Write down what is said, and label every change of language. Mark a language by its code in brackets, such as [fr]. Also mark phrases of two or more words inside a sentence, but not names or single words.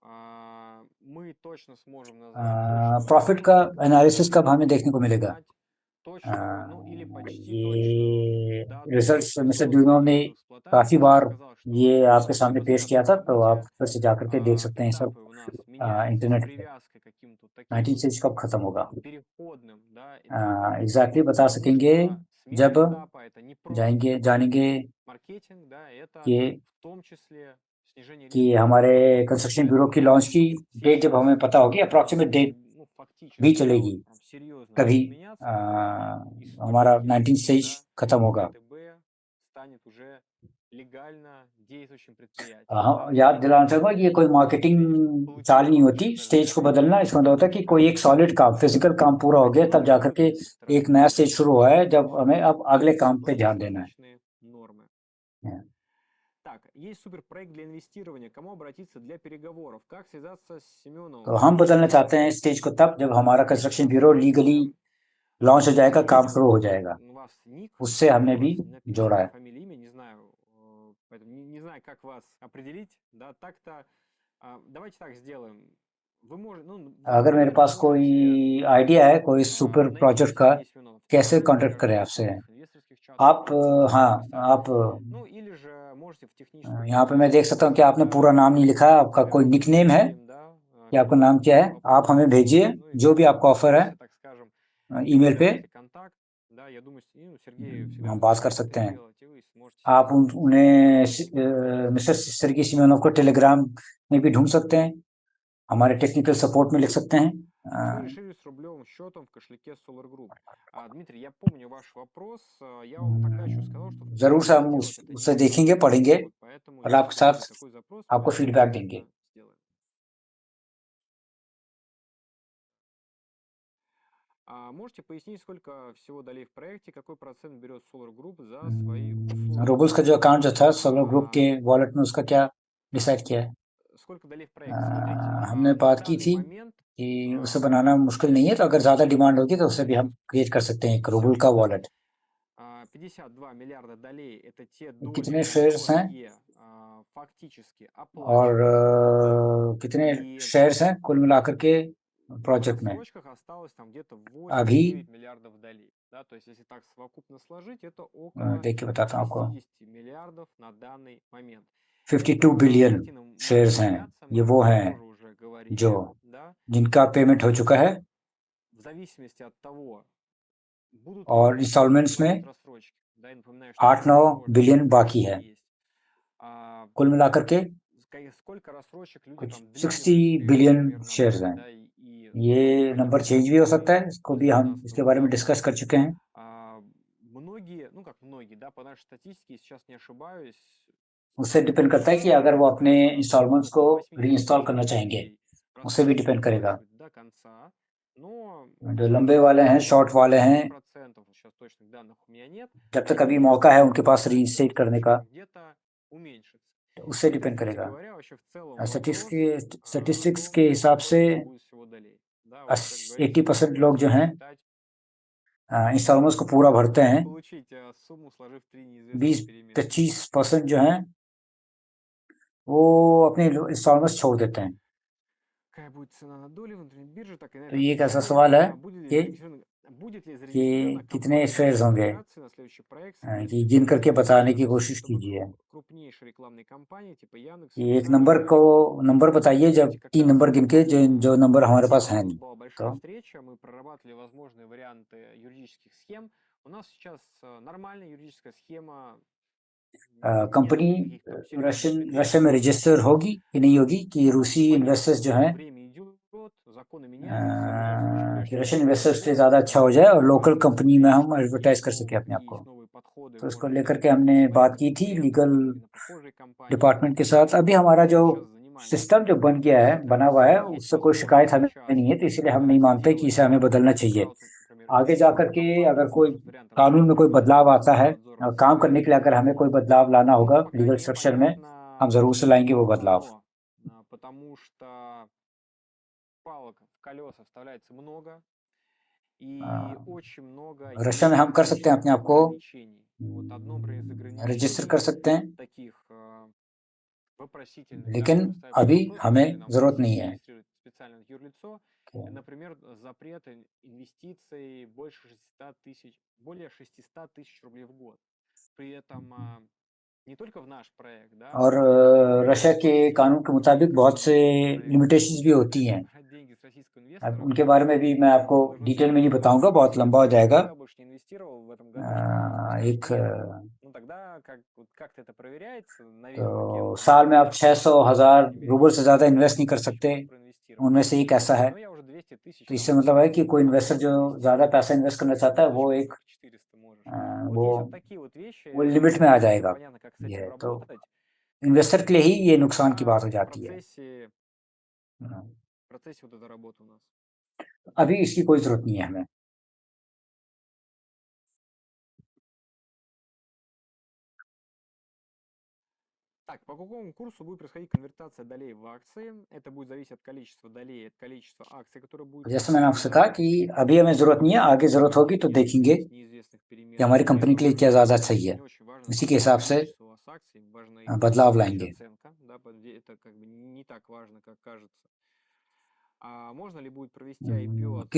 [ru] Мы точно сможем назвать точную [hi] प्रॉफिट [ru] дату, [hi] का [ru] когда [hi] एनालिसिस [ru] мы [hi] कब हमें [ru] будем [hi] देखने को मिलेगा? [ru] знать точную, ну или почти точную [hi] ये [ru] дату [hi] रिजल्ट्स मिस्टर [ru] запуска [hi] ड्यूनोव [ru] и [hi] ने [ru] ввода в [hi] काफी [ru] эксплуатацию. Я уже [hi] बार [ru] сказал, что [hi] ये आपके सामने [ru] все [hi] पेश [ru] связано [hi] किया [ru] с [hi] था, तो आप [ru] события. [hi] फिर से जाकर के देख सकते हैं सब। [ru] Этапы у нас меняются с [hi] इंटरनेट पे [ru] привязкой к каким-то таким [hi] 19 [ru] вот [hi] स्टेज कब खत्म होगा, [ru] переходным, да, этапам. [hi] एग्जैक्टली बता सकेंगे [ru] Возможно, [hi] जब [ru] смена этапа это не просто [hi] जानेंगे [ru] маркетинг, да, это [hi] कि [ru] в том числе снижение [hi] कि [ru] риска [hi] हमारे [ru] перехода. [en] construction bureau [hi] की [ru] Поэтому [hi] लॉन्च की डेट जब [ru] сейчас [hi] हमें पता होगी, [ru] у нас [en] approximate date [ru] ну, [hi] भी [ru] фактически все [hi] चलेगी, [ru] вот прям серьезно [hi] कभी [ru] будет меняться, когда [hi] हमारा [ru] источники [hi] 19 [ru] ликвидности, [hi] स्टेज [ru] да, [hi] खत्म होगा। [ru] ВТБ станет уже легально действующим предприятием. [hi] हाँ, [ru] Да, [hi] याद [ru] поэтому [hi] दिलाना चाहूँगा, ये कोई मार्केटिंग [ru] получить [hi] चाल नहीं होती [ru] повышенную [hi] स्टेज को [ru] доля [hi] बदलना। इसका मतलब होता है कि कोई एक सॉलिड काम, फिजिकल काम पूरा हो गया, तब जाकर के [ru] выгоднее со стороны [hi] एक नया स्टेज [ru] инвесторов. [hi] शुरू हुआ है, जब [ru] Всё [hi] हमें अब अगले काम पे ध्यान देना है। [ru] достаточные нормы. Так, есть суперпроект для инвестирования. Кому обратиться для переговоров? Как связаться с Семеновым? [hi] तो हम बदलना चाहते हैं स्टेज को तब जब हमारा [en] construction bureau legally launch [hi] हो जाएगा, काम शुरू हो जाएगा। [ru] У вас ник, [hi] उससे हमने [ru] у [hi] भी [ru] вас написано [hi] जोड़ा है। [ru] фамилия, имя, не знаю, поэтому не знаю, как вас определить, да, так-то, давайте так сделаем. Вы можете, ну, вы, [hi] अगर मेरे [ru] наверное, [hi] पास [ru] можете [hi] कोई आइडिया है कोई सुपर [ru] найти [hi] प्रोजेक्ट का, [ru] Сергея Семенова в [hi] कैसे [ru] Телеграме, [hi] कांटेक्ट [ru] кажется, [hi] करें [ru] в [hi] आपसे, [ru] основных инвесторских чатах, [hi] आप [ru] можете [hi] हाँ, [ru] написать. [hi] आप [ru] Ну, или же можете в техническую [hi] यहाँ पे मैं [ru] поддержку [hi] देख सकता हूँ कि आपने [ru] WhatsApp, [hi] पूरा [ru] да, [hi] नाम नहीं लिखा है, आपका कोई [ru] связываться [hi] निकनेम [ru] с [hi] है, [ru] Сергеем, да, [hi] कि आपका नाम क्या है, [ru] переговоров по [hi] आप हमें [ru] поводу [hi] भेजिए [ru] условий, ну и [hi] जो भी आपका ऑफर है [ru] если, так скажем, [hi] ईमेल पे, [ru] оставите контакт, да, я думаю, ну, Сергею всегда [hi] हम [ru] можно [hi] बात कर [ru] это [hi] सकते हैं। [ru] сделать, и вы сможете [hi] आप [ru] связаться с [hi] उन्हें [ru] ним. [hi] मिस्टर сергей सिमेनोव को टेलीग्राम में भी ढूंढ सकते हैं, हमारे [en] technical support [hi] में लिख सकते हैं। [ru] Что решили с рублевым счетом в кошельке Solar Group? Дмитрий, я помню ваш вопрос. Я вам тогда еще сказал, что в [hi] जरूर से [ru] принципе [hi] हम [ru] сделать это [hi] उससे [ru] неплохо. [hi] देखेंगे, पढ़ेंगे [ru] Вот, поэтому, [hi] और आपके [ru] если [hi] साथ [ru] будет такой запрос, [hi] आपको [ru] мы это [hi] फीडबैक देंगे। [ru] обязательно сделаем. Можете пояснить, сколько всего долей в проекте, какой процент берет Solar Group за свои услуги? [hi] रूबल्स का जो अकाउंट जो था सोलर ग्रुप के वॉलेट में, उसका क्या डिसाइड किया है? [ru] Сколько долей в проекте? Смотрите, [hi] हमने [ru] на [hi] बात की [ru] данный [hi] थी [ru] момент [hi] कि उसे बनाना मुश्किल नहीं है, तो अगर ज्यादा डिमांड होगी तो उसे भी हम क्रिएट कर सकते हैं एक रूबल का वॉलेट। [ru] 52 миллиарда долей – это те доли, [hi] कितने शेयर्स हैं [ru] которые фактически [hi] और [ru] оплачены. [hi] कितने [ru] И [hi] शेयर्स हैं कुल मिलाकर के [ru] в [hi] प्रोजेक्ट में? [ru] рассрочках осталось там где-то [hi] अभी [ru] 8-9 миллиардов долей. Да, то есть если так совокупно сложить, это около [hi] देख के बताता हूँ आपको, [ru] 60 миллиардов на данный момент. [hi] 52 बिलियन [ru] Картина может [hi] शेयर्स हैं। [ru] меняться, [hi] ये [ru] мы [hi] वो [ru] об этом [hi] हैं [ru] тоже уже говорили, [hi] जो [ru] да. [hi] जिनका पेमेंट हो चुका है। [ru] В зависимости от того, Будут ли [hi] और इंस्टॉलमेंट्स में [ru] возможность рассрочки? Да, я напоминаю, что [hi] 8-9 [ru] возможность [hi] बिलियन बाकी है [ru] есть. А, [hi] कुल मिलाकर के [ru] Сколько рассрочек люди [hi] कुछ [ru] там [hi] 60 [ru] длительных встреч, [hi] बिलियन [ru] например, [hi] शेयर्स [ru] набрали, [hi] हैं [ru] да, и [hi] ये [ru] например, [hi] नंबर [ru] в [hi] चेंज भी हो सकता है, [ru] 2014 [hi] इसको [ru] с [hi] भी हम [ru] 2019 [hi] इसके बारे में [ru] года. [hi] डिस्कस कर चुके हैं। [ru] Многие, ну как многие, да, по нашей статистике, сейчас не ошибаюсь, [hi] उससे डिपेंड करता है कि अगर वो अपने इंस्टॉलमेंट्स को रीइंस्टॉल करना [ru] 80% [hi] चाहेंगे, [ru] людей [hi] उससे भी [ru] рассрочку [hi] डिपेंड करेगा। [ru] выплачивают до конца, но [hi] जो [ru] уже [hi] लंबे [ru] с [hi] वाले हैं, शॉर्ट वाले हैं, [ru] 10%, сейчас точных данных у меня нет, [hi] जब तक अभी [ru] может [hi] मौका है उनके पास [ru] начать [hi] रीइंस्टेट करने का, [ru] где-то уменьшиться. [hi] उससे [ru] Это, [hi] डिपेंड [ru] кстати [hi] करेगा। [ru] говоря, вообще в целом вопрос [hi] स्टैटिस्टिक्स [ru] о [hi] के [ru] том, [hi] हिसाब से [ru] сколько будет всего долей. Да, вот как говорится, [hi] 80% लोग [ru] попробуйте [hi] जो हैं [ru] посчитать, [hi] इंस्टॉलमेंट्स को पूरा भरते हैं, [ru] получить сумму, сложив 3 неизвестных переменных. [hi] 20-25% जो हैं वो अपने इंस्टॉलमेंट्स छोड़ देते हैं। [ru] Какая будет цена на доли внутренней бирже, так и на [hi] तो [ru] этом [hi] ये एक ऐसा [ru] письме. [hi] सवाल है [ru] Будет ли [hi] कि [ru] зарегистрирована [hi] कितने [ru] компания [hi] शेयर्स [ru] следующей [hi] होंगे, [ru] операции на следующий проект [hi] कि [ru] совместной [hi] गिन [ru] с [hi] करके [ru] российской [hi] बताने की [ru] Яндексом, [hi] कोशिश [ru] чтобы [hi] कीजिए। [ru] крупнейшие рекламные компании типа Яндекса, [hi] कि एक [ru] Яндекс.Директ. [hi] नंबर बताइए, जब [ru] Кстати, как [hi] 3 [ru] раз [hi] नंबर गिन के जो नंबर [ru] на [hi] हमारे [ru] тему [hi] पास [ru] у [hi] है [ru] нас [hi] नहीं, [ru] была большая [hi] तो [ru] встреча, мы прорабатывали возможные варианты юридических схем. У нас сейчас нормальная юридическая схема. [hi] कंपनी [ru] Нет никаких там серьезных претензий. [hi] रशिया में रजिस्टर होगी कि नहीं होगी, कि [ru] Но [hi] रूसी इन्वेस्टर्स जो हैं [ru] время идет, законы меняются, мы сейчас очень [hi] कि [ru] прежде [hi] रशियन [ru] всего [hi] इन्वेस्टर्स के लिए [ru] сделать, [hi] ज़्यादा अच्छा हो जाए और लोकल [ru] просто [hi] कंपनी में हम [ru] посмотреть, [hi] एडवर्टाइज [ru] какие [hi] कर सकें अपने आप [ru] какие [hi] को। [ru] есть новые подходы, [hi] तो इसको [ru] может [hi] लेकर [ru] быть, [hi] के हमने [ru] своим [hi] बात की थी [ru] конкурентам, [hi] लीगल [ru] именно похожие компании. [hi] डिपार्टमेंट के साथ। अभी हमारा जो [ru] Сейчас занимаемся [hi] सिस्टम जो बन गया है, बना हुआ है, [ru] есть [hi] उससे कोई शिकायत हमें [ru] возможность [hi] नहीं है, तो [ru] сейчас [hi] इसलिए हम नहीं मानते कि इसे हमें बदलना चाहिए। [ru] краудинг, например, [hi] आगे जा [ru] инвестиционную [hi] करके अगर [ru] кампанию, [hi] कोई [ru] может, вариант [hi] कानून में कोई [ru] разработки [hi] बदलाव आता है, [ru] надзорного [hi] काम करने के लिए अगर हमें कोई बदलाव लाना [ru] Но [hi] होगा [ru] пока [en] legal structure [hi] में, हम [ru] непонятно [hi] ज़रूर से लाएंगे वो बदलाव। [ru] что, потому что палок в колеса вставляется много, и очень много [hi] रशिया में हम कर सकते हैं अपने आप को [ru] ограничений. Вот одно, например, из [hi] रजिस्टर कर [ru] ограничений [hi] सकते हैं, [ru] таких вопросительных, да, [hi] लेकिन [ru] которые ставят под [hi] अभी [ru] вопрос, стоит [hi] हमें [ru] ли нам [hi] ज़रूरत [ru] вообще [hi] नहीं है। [ru] регистрировать специальное юрлицо. Например, запрет инвестиций более 600 тысяч рублей в год. При этом не только в наш проект, да, [hi] और रशिया के कानून के मुताबिक बहुत से लिमिटेशंस भी होती हैं। [ru] брать деньги с российского [hi] अब [ru] инвестора. [hi] उनके बारे में भी मैं आपको डिटेल में नहीं बताऊंगा, बहुत लंबा हो जाएगा। [ru] Я больше не инвестировал в этом году, чтобы [hi] एक [ru] сказать, нет. Ну тогда как-то это проверяется, наверное, [hi] तो [ru] кем-то. [hi] साल में आप 600,000 [ru] По [hi] रूबल से ज़्यादा इन्वेस्ट नहीं कर [ru] крайней мере, [hi] सकते, [ru] 10 проинвестировал. [hi] उनमें से एक ऐसा है। [ru] Но я уже 200 тысяч [hi] तो इससे [ru] там [hi] मतलब है कि कोई इन्वेस्टर जो [ru] инвестировал. [hi] ज़्यादा पैसा इन्वेस्ट करना चाहता है, वो [ru] Еще [hi] एक [ru] 400 можешь. [hi] वो [ru] Вот есть вот такие вот вещи. [hi] वो लिमिट में आ [ru] Пока [hi] जाएगा। [ru] непонятно, как с [hi] ये [ru] этим [hi] है तो [ru] работать. [hi] इन्वेस्टर के लिए ही ये नुकसान की [ru] Пока [hi] बात हो [ru] в [hi] जाती है। [ru] процессе вот эта работа у нас. [hi] अभी इसकी कोई ज़रूरत नहीं है हमें। [ru] Так, по какому курсу будет происходить конвертация долей в акции? Это будет зависеть от количества долей, от количества акций, которые будут. [hi] जैसे मैंने आपसे कहा कि अभी हमें ज़रूरत नहीं है, आगे ज़रूरत होगी तो देखेंगे कि हमारी कंपनी के लिए क्या ज़्यादा सही है, इसी के हिसाब से बदलाव लाएंगे। [ru] Это как бы не так важно, как кажется. А можно ли будет провести IPO от